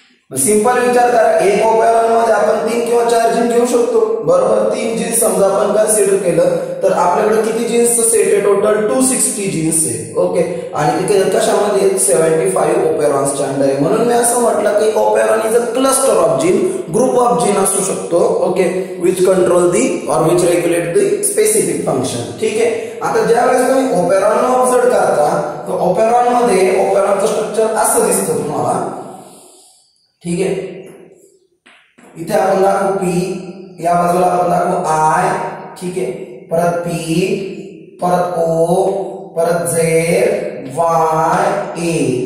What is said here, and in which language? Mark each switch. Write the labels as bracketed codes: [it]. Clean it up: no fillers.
[mr] Simple विचार करा, एक ओपेरॉन मध्ये आपण 3 किंवा 4 जीन घेऊ शकतो, बरोबर. 3 जीन्स समजा आपण कन्सिडर केलं तर आपल्याकडे किती जीन्सचं सेट आहे, टोटल 260 जीन्स आहे. ओके, आणि ते कशामध्ये 75 ओपेरॉन्सच्या अंडर आहे. म्हणून मी असं म्हटलं की [en] operon is a cluster of gene, [mr] group of gene असू शकतो. [en] Okay, which control the और which regulate the specific function. [mr] ठीक आहे, आता ज्यावेळेस तुम्ही ओपेरॉन ऑब्झर्व करता तर ओपेरॉन मध्ये ओपेरॉनचं स्ट्रक्चर असं दिसतं तुम्हाला. ठीक आहे, इथे आपण दाखवू पी, या बाजूला आपण दाखवू आय. ठीक आहे, परत पी, परत ओ, परत झेड, वाय, ए.